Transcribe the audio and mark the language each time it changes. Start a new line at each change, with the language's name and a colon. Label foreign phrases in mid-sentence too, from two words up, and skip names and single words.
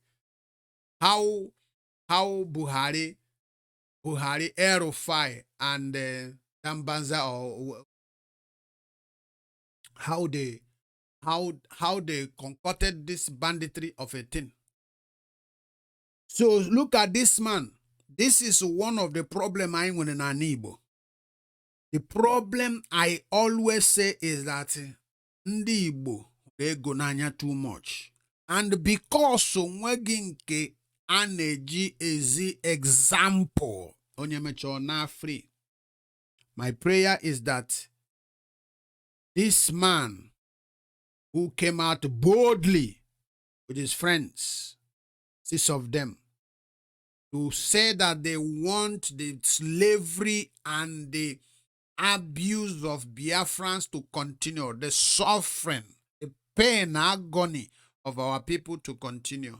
English: How Buhari, Aerofy, and Tambanza, or how they concocted this banditry of a thing. So look at this man. This is one of the problem I want in an Igbo. The problem I always say is that
Igbo: ndị Igbo ego n'anya
English: too much. And because
Igbo: onweghị nke a na-eji ezi example onye mechọọ na free.
English: My prayer is that this man who came out boldly with his friends, 6 of them, to say that they want the slavery and the abuse of Biafrans to continue, the suffering, the pain, agony of our people to continue.